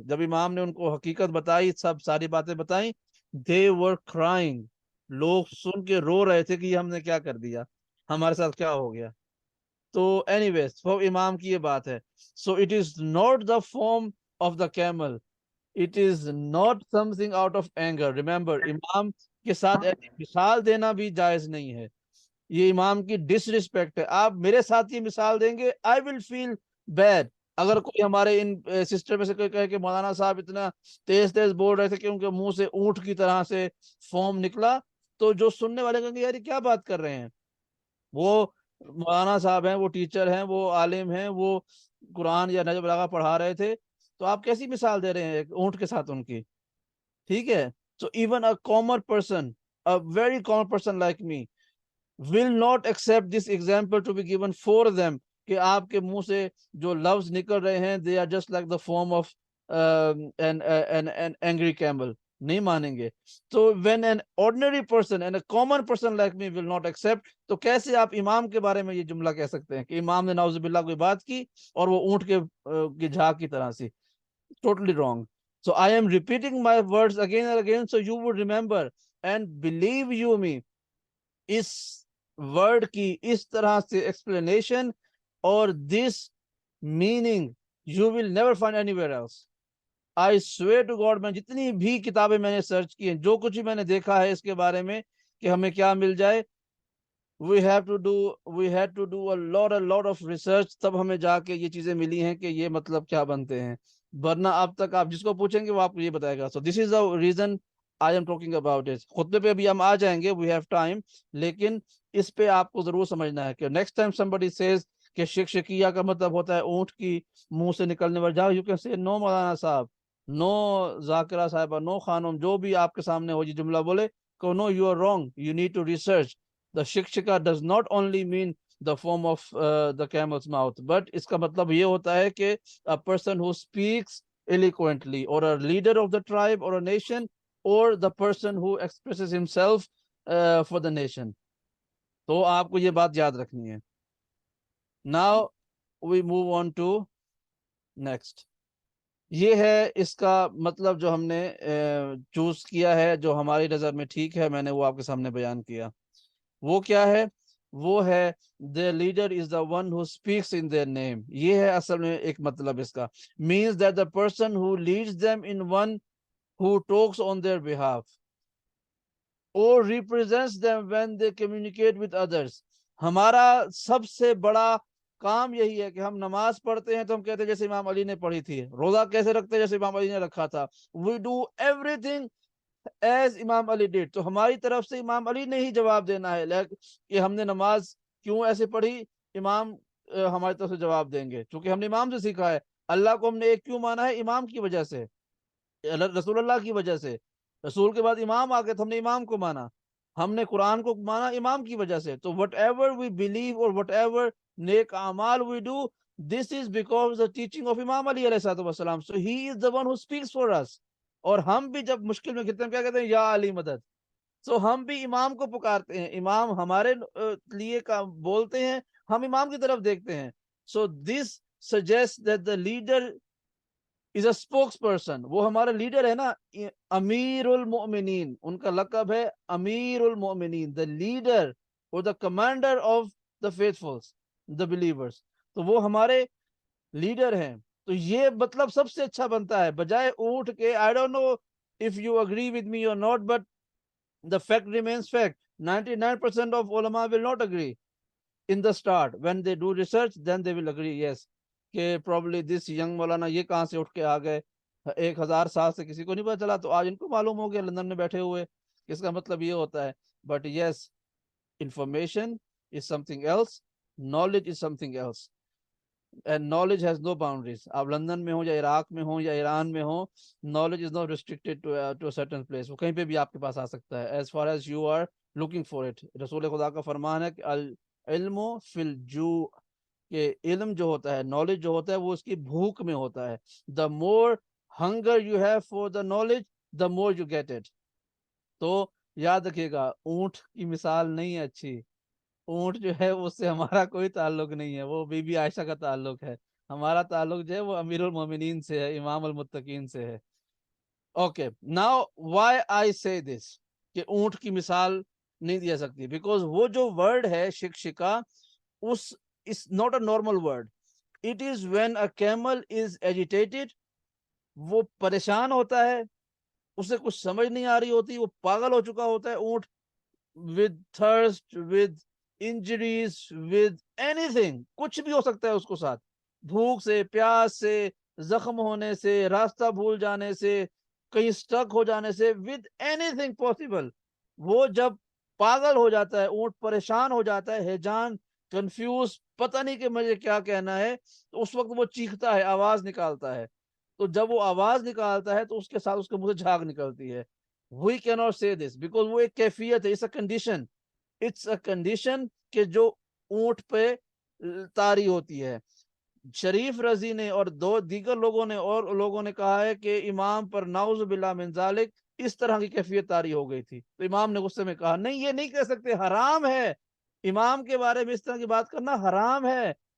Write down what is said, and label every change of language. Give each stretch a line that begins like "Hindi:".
Urdu: جب امام نے ان کو حقیقت بتائی, سب ساری باتیں بتائیں,
English: they were crying.
Urdu: لوگ سن کے رو رہے تھے کہ یہ ہم نے کیا کر دیا, ہمارے ساتھ کیا ہو گیا. تو anyways, وہ امام کی یہ بات ہے.
English: So it is not the form of the camel. It is not something out of anger.
Urdu: Remember, امام کے ساتھ ایسی مثال دینا بھی جائز نہیں ہے. یہ امام کی ڈس رسپیکٹ ہے. آپ میرے ساتھ یہ مثال دیں گے,
English: I will feel bad.
Urdu: اگر کوئی ہمارے ان سسٹر میں سے کوئی کہے کہ مولانا صاحب اتنا تیز تیز بول رہے تھے کہ ان کے منہ سے اونٹ کی طرح سے فوم نکلا, تو جو سننے والے کہیں گے یار یہ کیا بات کر رہے ہیں. وہ مولانا صاحب ہیں, وہ ٹیچر ہیں, وہ عالم ہیں, وہ قرآن یا نہج بلاغہ پڑھا رہے تھے, تو آپ کیسی مثال دے رہے ہیں اونٹ کے ساتھ ان کی. ٹھیک ہے.
English: so even a common person, a very common person like me will not accept this example to be given for them,
Urdu: کہ آپ کے منہ سے جو لفظ نکل رہے ہیں
English: they are just like the form of an angry camel.
Urdu: نہیں مانیں گے. تو
English: when an ordinary person and a common person like me will not accept,
Urdu: تو کیسے آپ امام کے بارے میں یہ جملہ کہہ سکتے ہیں کہ امام نے نعوذ باللہ کوئی بات کی اور وہ اونٹ کے جھاگ کی طرح سی.
English: Totally wrong. So I am repeating my words again and again so you would remember, and believe you me,
Urdu: اس word کی اس طرح سے ایکسپلینیشن اور
English: This meaning you will never find anywhere else. I swear to God,
Urdu: میں جتنی بھی کتابیں میں نے سرچ کی ہیں, جو کچھ بھی میں نے دیکھا ہے اس کے بارے میں کہ ہمیں کیا مل جائے,
English: we had to do a lot of research,
Urdu: تب ہمیں جا کے یہ چیزیں ملی ہیں کہ یہ مطلب کیا بنتے ہیں. ورنہ اب تک آپ جس کو پوچھیں گے وہ آپ کو یہ بتائے گا.
English: So this is the reason I am talking about it.
Urdu: خطبے پہ بھی ہم آ جائیں گے,
English: we have time,
Urdu: لیکن اس پہ آپ کو ضرور سمجھنا ہے کہ
English: next time somebody says
Urdu: کہ شقشقیہ کا مطلب ہوتا ہے اونٹ کی منہ سے نکلنے والا جھاگ,
English: you can say no
Urdu: مولانا صاحب, no ذاکرہ صاحبہ, no خانم, جو بھی آپ کے سامنے ہو یہ جملہ بولے کہ
English: no, you are wrong, you need to research. The shikshika does not only mean the form of the camel's mouth, but
Urdu: اس کا مطلب یہ ہوتا ہے کہ
English: a person who speaks eloquently, or a leader of the tribe or a nation, or the person who expresses himself for the nation.
Urdu: تو آپ کو یہ بات یاد رکھنی ہے.
English: Now we move on to next.
Urdu: یہ ہے اس کا مطلب جو ہم نے چوز کیا ہے, جو ہماری نظر میں ٹھیک ہے, میں نے وہ آپ کے سامنے بیان کیا. وہ کیا ہے؟ وہ ہے
English: their leader is the one who speaks in their name.
Urdu: یہ ہے اصل میں ایک مطلب اس کا,
English: means that the person who leads them in one who talks on their behalf or represents them when they communicate with others.
Urdu: ہمارا سب سے بڑا کام یہی ہے کہ ہم نماز پڑھتے ہیں تو ہم کہتے ہیں جیسے امام علی نے پڑھی تھی, روزہ کیسے رکھتے ہیں جیسے امام علی نے رکھا تھا,
English: we do everything as Imam Ali did.
Urdu: تو ہماری طرف سے امام علی نے ہی جواب دینا ہے کہ ہم نے نماز کیوں ایسے پڑھی, امام ہماری طرف سے جواب دیں گے, چونکہ ہم نے امام سے سیکھا ہے. اللہ کو ہم نے ایک کیوں مانا ہے؟ امام کی وجہ سے, رسول اللہ کی وجہ سے. رسول کے بعد امام آ گئے تو ہم نے امام کو مانا. ہم نے قرآن کو مانا امام کی وجہ سے.
English: تو whatever we believe اور whatever نیک اعمال we do, this is because the teaching of Imam Ali علیہ السلام. So he is the one who speaks for us.
Urdu: اور ہم بھی جب مشکل میں گرتے ہیں کیا کہتے ہیں؟ یا علی مدد. سو ہم بھی امام کو پکارتے ہیں, امام ہمارے لیے بولتے ہیں, ہم امام کی طرف دیکھتے ہیں.
English: So this suggest that the leader is a spokesperson.
Urdu: وہ ہمارا لیڈر ہے نا, امیر المؤمنین, ان کا لقب ہے امیر المؤمنین,
English: The leader اور the commander of the faithfuls, the believers.
Urdu: تو وہ ہمارے لیڈر ہیں. تو یہ مطلب سب سے اچھا بنتا ہے, بجائے اونٹ کے.
English: I don't know if you agree with me or not, but the fact remains fact. 99% of ulama will not agree in the start. When they do research, then they will agree, yes,
Urdu: کہ
English: probably this young
Urdu: مولانا یہ کہاں سے اٹھ کے آ گئے, 1000 سال سے کسی کو نہیں پتا چلا, تو آج ان کو معلوم ہو گیا لندن میں بیٹھے ہوئے. اس کا مطلب یہ ہوتا ہے.
English: But yes, information is something else, knowledge is something else. And knowledge has no boundaries.
Urdu: آپ لندن میں ہوں یا عراق میں ہوں یا ایران میں ہوں,
English: knowledge is not restricted to a certain place.
Urdu: وہ کہیں پہ بھی آپ کے پاس آ سکتا ہے,
English: as far as you are looking for it.
Urdu: رسول خدا کا فرمان ہے کہ العلم فی الجوع, کہ علم جو ہوتا ہے, knowledge جو ہوتا ہے, وہ اس کی بھوک میں ہوتا ہے.
English: The more hunger you have for the knowledge, the more you get it.
Urdu: تو یاد رکھیے گا, اونٹ کی مثال نہیں ہے اچھی. اونٹ جو ہے اس سے ہمارا کوئی تعلق نہیں ہے, وہ بی بی عائشہ کا تعلق ہے. ہمارا تعلق جو ہے وہ امیر المومنین سے ہے, امام المتقین سے ہے.
English: okay, now why I say this,
Urdu: کہ اونٹ کی مثال نہیں دیا سکتی, بیکاز وہ جو ورڈ ہے شکشکا, اس
English: is not a normal word. It is when a camel is agitated,
Urdu: وہ پریشان ہوتا ہے, اسے کچھ سمجھ نہیں آ رہی ہوتی, وہ پاگل ہو چکا ہوتا ہے اونٹ,
English: with thirst, with injuries, with anything,
Urdu: کچھ بھی ہو سکتا ہے اس کو ساتھ, بھوک سے, پیاس سے, زخم ہونے سے, راستہ بھول جانے سے, کہیں سٹک ہو جانے سے,
English: with anything possible.
Urdu: وہ جب پاگل ہو جاتا ہے اونٹ, پریشان ہو جاتا ہے, ہیجان, کنفیوز, پتہ نہیں کہ مجھے کیا کہنا ہے, تو اس وقت وہ چیختا ہے, آواز نکالتا ہے. تو جب وہ آواز نکالتا ہے تو اس کے ساتھ اس کے منہ سے جھاگ نکلتی ہے.
English: We cannot say this because
Urdu: وہ ایک کیفیت ہے,
English: it's a condition. It's a condition
Urdu: کہ جو اونٹ پہ طاری ہوتی ہے. شریف رضی نے اور دو دیگر لوگوں نے کہا ہے کہ امام پر نعوذ باللہ من ذالک اس طرح کی کیفیت طاری ہو گئی تھی. تو امام نے غصے میں کہا, نہیں یہ نہیں کہہ سکتے, حرام ہے, امام کے بارے میں اس طرح کی بات کرنا حرام ہے.